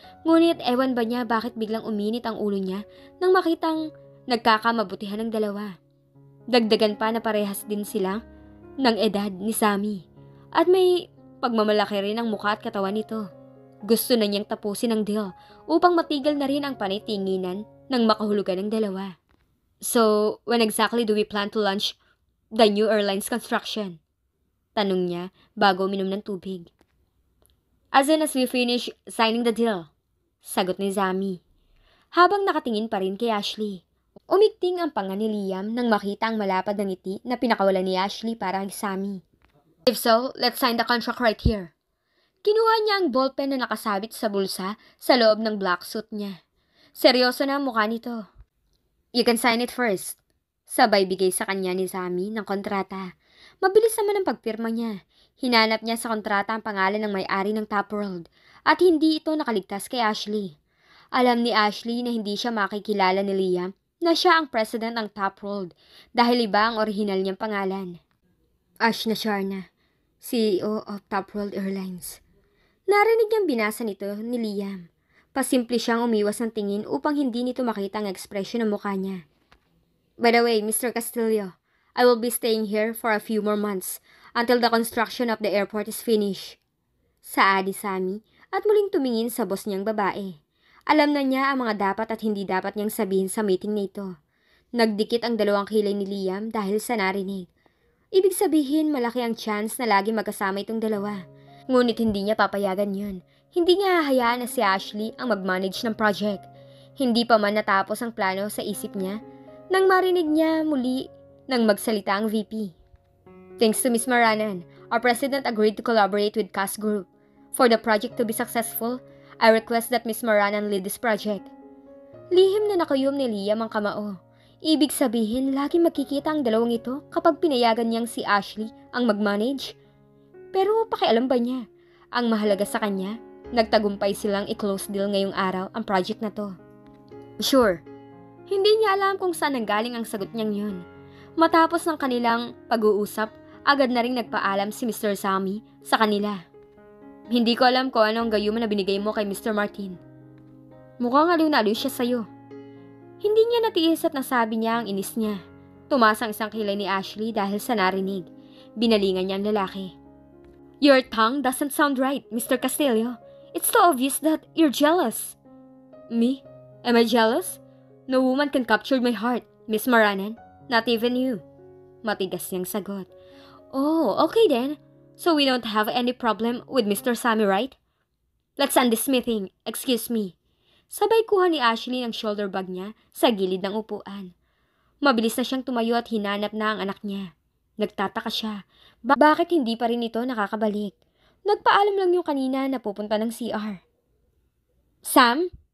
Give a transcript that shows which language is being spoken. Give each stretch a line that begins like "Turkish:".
Filipino: Ngunit ewan ba niya bakit biglang uminit ang ulo niya nang makitang nagkakamabutihan ng dalawa. Dagdagan pa na parehas din sila ng edad ni Zami. At may pagmamalaki rin ang mukha at katawan nito. Gusto na niyang tapusin ang deal upang matigil na rin ang panitinginan ng makahulugan ng dalawa.
English: So, when exactly do we plan to launch the new airlines construction?
Filipino: Tanong niya bago uminom ng tubig.
English: As soon as we finish signing the deal,
Filipino: sagot ni Zami. Habang nakatingin pa rin kay Ashley, umigting ang panga ni Liam nang makita ang malapad na ngiti na pinakawalan ni Ashley para kay Zami.
English: If so, let's sign the contract right here.
Filipino: Kinuha niya ang ballpen na nakasabit sa bulsa sa loob ng black suit niya. Seryoso na ang mukha nito.
English: You can sign it first.
Filipino: Sabay bigay sa kanya ni Zami ng kontrata. Mabilis naman ang pagpirma niya. Hinanap niya sa kontrata ang pangalan ng may-ari ng Top World at hindi ito nakaligtas kay Ashley. Alam ni Ashley na hindi siya makikilala ni Liam na siya ang president ng Top World dahil iba ang orihinal niyang pangalan.
English: Ash Nasharna, CEO of Top World Airlines.
Filipino: Narinig niyang binasa nito ni Liam. Pasimple siyang umiwas ng tingin upang hindi nito makita ang ekspresyon ng mukha niya.
English: By the way, Mr. Castillo, I will be staying here for a few more months until the construction of the airport is finished.
Filipino: Saad ni Zami at muling tumingin sa boss niyang babae. Alam na niya ang mga dapat at hindi dapat niyang sabihin sa meeting na ito. Nagdikit ang dalawang kilay ni Liam dahil sa narinig. Ibig sabihin malaki ang chance na lagi magkasama itong dalawa. Ngunit hindi niya papayagan yun. Hindi niya hahayaan na si Ashley ang mag-manage ng project. Hindi pa man natapos ang plano sa isip niya nang marinig niya muli nang magsalita ang VP.
English: Thanks to Ms. Maranan, our president agreed to collaborate with CAS Group. For the project to be successful, I request that Ms. Maranan lead this project.
Filipino: Lihim na nakayom ni Liam ang kamao. Ibig sabihin, laging magkikita ang dalawang ito kapag pinayagan niyang si Ashley ang mag-manage. Pero pakialam ba niya? Ang mahalaga sa kanya, nagtagumpay silang i-close deal ngayong araw ang project na to.
English: Sure,
Filipino: hindi niya alam kung saan nanggaling ang sagot niyang yun. Matapos ng kanilang pag-uusap, agad na ring nagpaalam si Mr. Zami sa kanila. Hindi ko alam kung ano ang gayuma na binigay mo kay Mr. Martin. Mukhang aliw na aliw siya sa'yo. Hindi niya natiis at nasabi niya ang inis niya. Tumaas ang isang kilay ni Ashley dahil sa narinig. Binalingan niya ang lalaki.
English: Your tongue doesn't sound right, Mr. Castillo. It's so obvious that you're jealous. Me? Am I jealous? No woman can capture my heart, Miss Maranan. Not even you.
Filipino: Matigas niyang sagot.
English: Oh, okay then. So we don't have any problem with Mr. Zami, right? Let's end this meeting. Excuse me.
Filipino: Sabay kuha ni Ashley ng shoulder bag niya sa gilid ng upuan. Mabilis na siyang tumayo at hinanap na ang anak niya. Nagtataka siya. Bakit hindi pa rin ito nakakabalik? Nagpaalam lang yung kanina na pupunta ng CR. Sam?